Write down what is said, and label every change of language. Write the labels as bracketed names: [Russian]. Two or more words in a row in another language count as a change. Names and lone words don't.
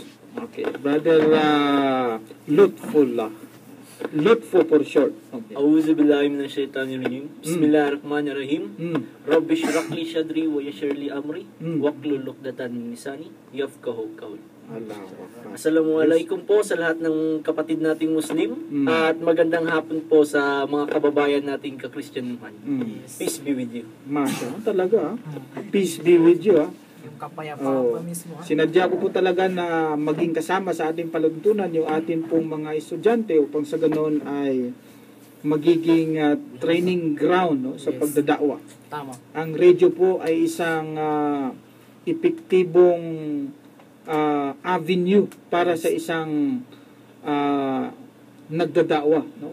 [English] Okay, brother Lutfullah. Lutfo for short. Okay. [Arabic] أعوذ بالله من الشيطان الرجيم. بسم الله الرحمن الرحيم. رب اشرح لي صدري ويسر لي أمري واحلل عقدة من لساني يفقهوا قولي. [Filipino] Assalamualaikum po sa lahat ng kapatid nating Muslim at magandang hapon po sa mga kababayan nating ka-Kristyanuhan. [English] Peace be with you. Masya, talaga. Peace be with you. [Filipino] Yung kapayapaan pa mismo. Sinadya ko po talaga na maging kasama sa ating paluntunan yung ating pong mga estudyante upang sa ganoon ay magiging [English] training ground, [Filipino] no, sa pagdadakwa. Tama. Ang radio po ay isang epektibong avenue para sa isang nagdadakwa, no?